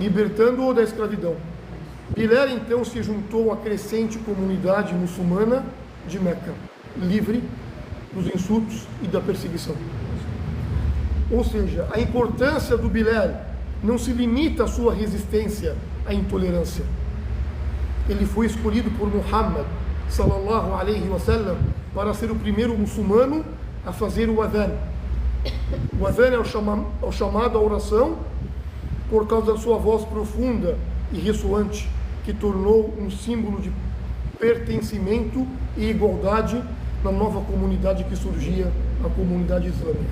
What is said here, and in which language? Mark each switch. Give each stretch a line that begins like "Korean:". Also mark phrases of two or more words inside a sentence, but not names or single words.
Portuguese: libertando-o da escravidão. Bilal então se juntou à crescente comunidade muçulmana de Meca, livre dos insultos e da perseguição. Ou seja, a importância do Bilal não se limita à sua resistência à intolerância. Ele foi escolhido por Muhammad
Arabic: صلى الله عليه وسلم
Portuguese: para ser o primeiro muçulmano a fazer o adhan. O adhan é o chamado à oração por causa da sua voz profunda e ressoante, que tornou um símbolo de pertencimento e igualdade na nova comunidade que surgia, a comunidade islâmica.